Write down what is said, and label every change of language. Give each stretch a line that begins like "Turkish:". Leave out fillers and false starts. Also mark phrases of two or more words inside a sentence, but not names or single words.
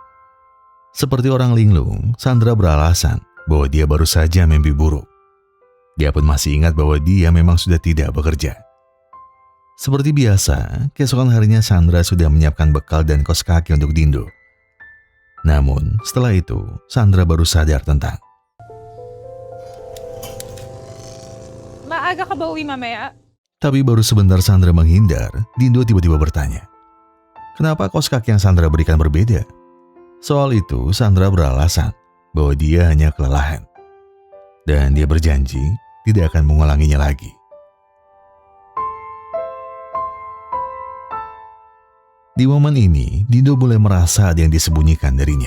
Indonesian: Seperti orang linglung, Sandra beralasan bahwa dia baru saja mimpi buruk. Dia pun masih ingat bahwa dia memang sudah tidak bekerja. Seperti biasa, keesokan harinya Sandra sudah menyiapkan bekal dan kaos kaki untuk Dindo. Namun, setelah itu, Sandra baru sadar tentang.
Filipino: Maaga ka ba uwi mamaya?
Indonesian: Tapi baru sebentar Sandra menghindar, Dindo tiba-tiba bertanya, kenapa kaos kaki yang Sandra berikan berbeda? Soal itu, Sandra beralasan bahwa dia hanya kelelahan. Dan dia berjanji tidak akan mengulanginya lagi. Di momen ini, Dindo mulai merasa ada yang disembunyikan darinya.